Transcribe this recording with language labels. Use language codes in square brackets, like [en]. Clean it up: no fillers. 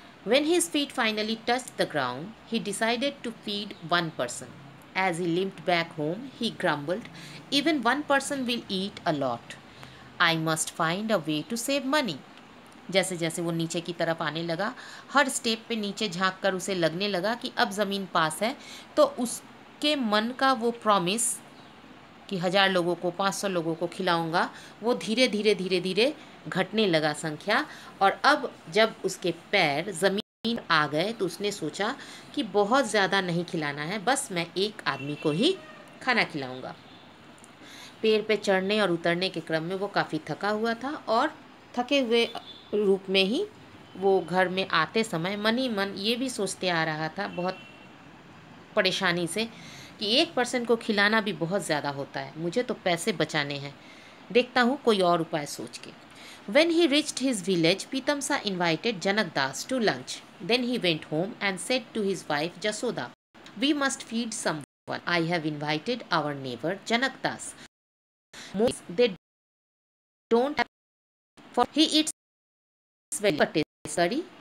[en] When his feet finally touched the ground, he decided to feed one person. As he limped back home, he grumbled, "Even one person will eat a lot. I must find a way to save money." [hi] जैसे जैसे वो नीचे की तरफ आने लगा, हर step पे नीचे झांक कर उसे लगने लगा कि अब ज़मीन पास है. तो उसके मन का वो प्रॉमिस कि 1,000 लोगों को, 500 लोगों को खिलाऊंगा, वो धीरे धीरे धीरे धीरे घटने लगा संख्या. और अब जब उसके पैर ज़मीन आ गए तो उसने सोचा कि बहुत ज़्यादा नहीं खिलाना है, बस मैं एक आदमी को ही खाना खिलाऊंगा. पेड़ पे चढ़ने और उतरने के क्रम में वो काफ़ी थका हुआ था और थके हुए रूप में ही वो घर में आते समय मन ही मन ये भी सोचते आ रहा था बहुत परेशानी से कि एक पर्सन को खिलाना भी बहुत ज़्यादा होता है, मुझे तो पैसे बचाने हैं, देखता हूँ कोई और उपाय सोच के। [en] When he reached his village, Pitamsa invited Janak Das to lunch. Then he went home and said to his wife Jasoda, "We must feed someone. I have invited our neighbor Janak Das. Most they don't have for he eats very but sorry.